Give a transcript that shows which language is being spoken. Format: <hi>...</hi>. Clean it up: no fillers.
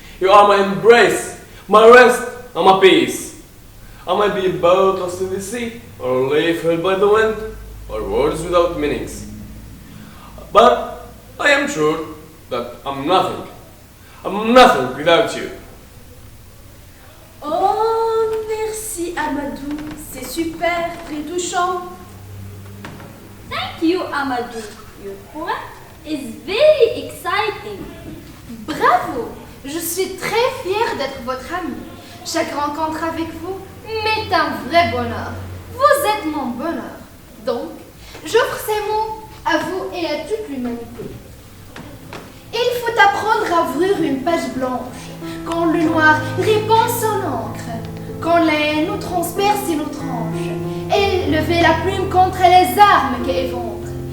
<en>You are my embrace, my rest, and my peace. I might be a boat lost in the sea, or a leaf held by the wind, or words without meanings. But I am sure that I'm nothing. I'm nothing without you.</en> <fr>Oh, merci Amadou, c'est super, très touchant.</fr> <en>Thank you, Amadou. Your poem is very exciting. Bravo!</en> <fr>Je suis très fière d'être votre amie. Chaque rencontre avec vous m'est un vrai bonheur. Vous êtes mon bonheur. Donc, j'offre ces mots à vous et à toute l'humanité. Il faut apprendre à ouvrir une page blanche, quand le noir répand son encre, quand la haine nous transperce et nous tranche, et lever la plume contre les armes qui éventrent.</fr>